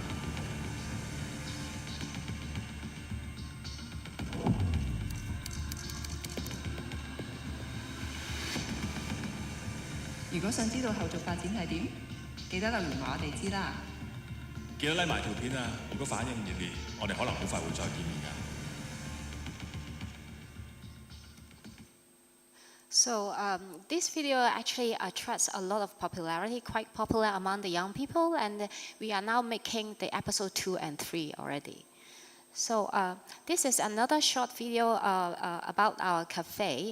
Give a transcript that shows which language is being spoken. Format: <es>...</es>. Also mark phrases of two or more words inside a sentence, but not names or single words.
<yue>如果想知道後續發展係點，記得留言話我哋知啦。記得拉埋條片啊！如果反應熱烈，我哋可能好快會再見面㗎。</yue> <en>So this video actually attracts a lot of popularity, quite popular among the young people, and we are now making the episode 2 and 3 already. So this is another short video about our cafe.</en>